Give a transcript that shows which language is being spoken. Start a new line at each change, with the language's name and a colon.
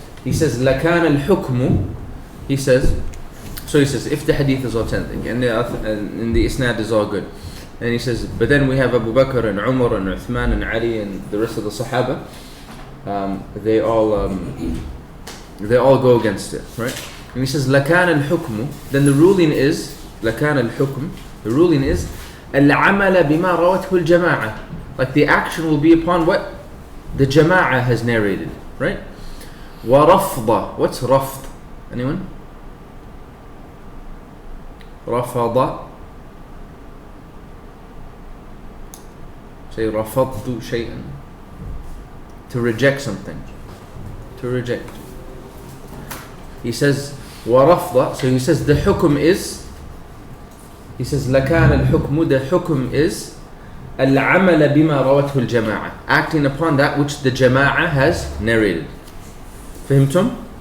English: He says
Arabic: لكان الحكم.
English: He says if the hadith is authentic and the isnad is all good, and he says but then we have Abu Bakr and Umar and Uthman and Ali and the rest of the Sahaba, they all go against it, right? And he says
Arabic: لكان الحكم,
English: then the ruling is
Arabic: العمل بما روته الجماعة,
English: like the action will be upon what the Jama'ah has narrated, right?
Arabic: ورفض,
English: what's
Arabic: رفض?
English: Anyone? رفض, say
Arabic: رفضت شيئا,
English: to reject something, to reject. He says
Arabic: ورفض,
English: so he says the hukum is, he says
Arabic: لكان الحكم,
English: the hukum is
Arabic: العمل بما روته الجماعة,
English: acting upon that which the Jama'ah has narrated.
Arabic: فهمتم?